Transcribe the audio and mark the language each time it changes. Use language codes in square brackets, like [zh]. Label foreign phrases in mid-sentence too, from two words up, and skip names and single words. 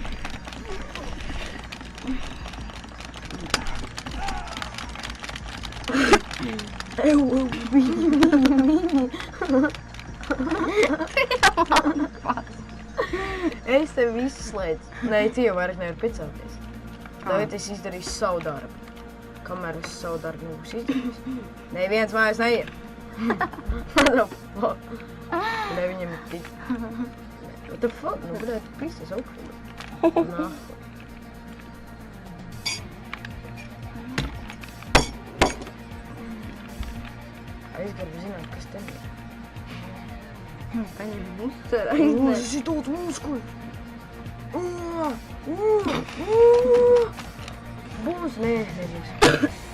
[lv] Viņi. Es tev visu slēdzu. Nē, tie jau vairāk nevar piecelties. Tagad es izdarīšu savu darbu. Kamēr es savu darbu nebūšu izdarījis. Neviens mājās neiet. [en] What the fuck? [lv] Lai viņam ir tik. [en] What the fuck? [lv] Nu, bet tu pisties augšā. Nā. Es gribu zināt, kas te ir. Paņem uztver, Uz, aiznes. šitot muskuļu! Būs, nē, nebūs.